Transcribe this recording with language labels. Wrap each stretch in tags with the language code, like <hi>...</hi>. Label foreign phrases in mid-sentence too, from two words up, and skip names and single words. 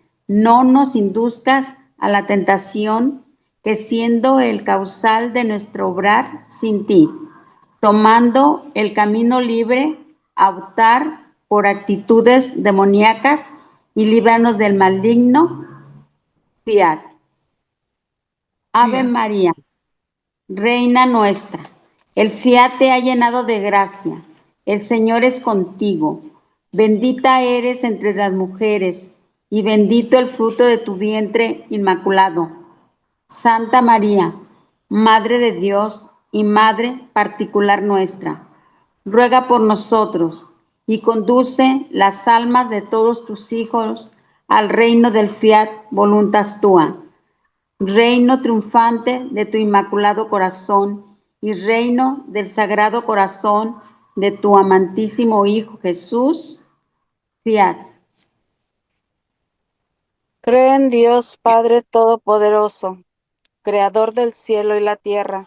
<es>No nos induzcas a la tentación, que siendo el causal de nuestro obrar sin ti, tomando el camino libre a optar por actitudes demoníacas, y líbranos del maligno.</es> <la>Fiat. Ave Fía.</la> <es>María, Reina nuestra, el fiat te ha llenado de gracia, el Señor es contigo, bendita eres entre las mujeres, y bendito el fruto de tu vientre inmaculado. Santa María, Madre de Dios y Madre particular nuestra, ruega por nosotros y conduce las almas de todos tus hijos al reino del</es> <la>fiat voluntas tua.</la> <es>Reino triunfante de tu inmaculado corazón y reino del sagrado corazón de tu amantísimo Hijo Jesús. Fiat. Creo en Dios Padre Todopoderoso, Creador del cielo y la tierra.</es>